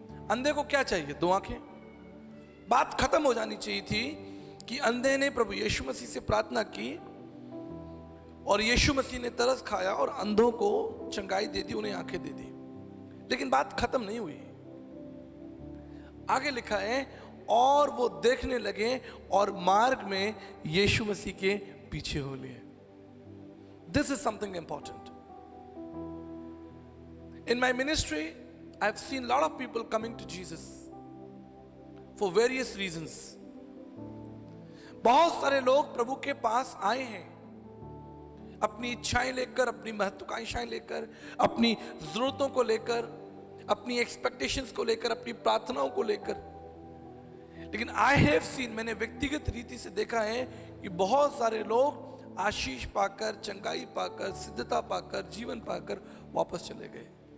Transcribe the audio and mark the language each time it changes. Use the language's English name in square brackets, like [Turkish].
[Hindi] अंधे को क्या चाहिए? 2 आंखें। बात खत्म हो जानी चाहिए थी कि अंधे ने प्रभु यीशु मसीह से प्रार्थना की और यीशु मसीह ने तरस खाया और अंधों को चंगाई दे दी, उन्हें आंखें दे दी। लेकिन बात खत्म नहीं हुई। आगे लिखा है और वो देखने लगे और मार्ग में यीशु मसीह के पीछे हो लिए। [English] This is something important. In my ministry, I've seen a lot of people coming to Jesus for various reasons. [Hindi] बहुत सारे लोग प्रभु के पास आए हैं अपनी इच्छाएं लेकर, अपनी महत्वाकांक्षाएं लेकर, अपनी जरूरतों को लेकर, अपनी एक्सपेक्टेशंस को लेकर, अपनी प्रार्थनाओं को लेकर। लेकिन [English] I have seen, [Hindi] मैंने व्यक्तिगत रीति से देखा है कि बहुत सारे लोग आशीष पाकर, चंगाई पाकर, सिद्धता पाकर, जीवन पाकर वापस चले गए।